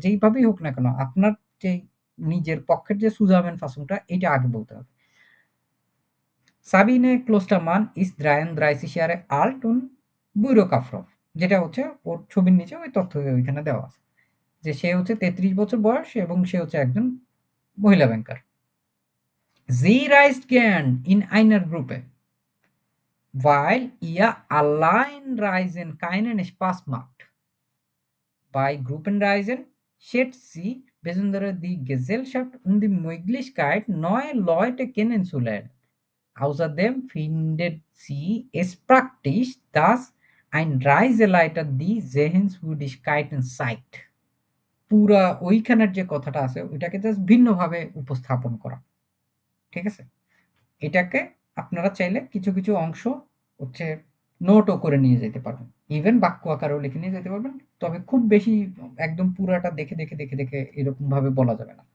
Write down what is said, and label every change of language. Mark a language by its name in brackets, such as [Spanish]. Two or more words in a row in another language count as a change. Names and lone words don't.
[Bangla] যেইভাবেই হোক না কেন, আপনার যেই নিজের পক্ষের যে Zusammenfassung টা এইটা আগে বলতে হবে। [German] Sabine Klostermann ist 33 Jahre alt und Bürokauffrau, [Bangla] যেটা হচ্ছে ওর ছবির নিচে ওই তথ্য ওইখানে দেওয়া আছে। যে সে হচ্ছে ৩৩ বছর বয়স এবং সে হচ্ছে একজন মহিলা ব্যাংকার। [German] Sie reist gern in einer Gruppe, weil ihr Alleinreisen keinen Spaß macht. Bei Gruppenreisen schätzt sie besonders die Gesellschaft und die Möglichkeit, neue Leute kennenzulernen. Außerdem findet sie es praktisch, dass ein Reiseleiter die Sehenswürdigkeiten zeigt. [Bangla] পুরা ওইখানের যে কথাটা আছে ওইটাকে জাস্ট ভিন্নভাবে উপস্থাপন করা। ঠিক আছে? এটাকে আপনারা চাইলে কিছু, কিছু অংশ হচ্ছে নোটও করে নিয়ে যেতে পারবেন। ইভেন বাক্য আকারেও লিখে নিয়ে যেতে পারবেন। তবে খুব বেশি একদম পুরাটা দেখে এরকমভাবে বলা যাবে না।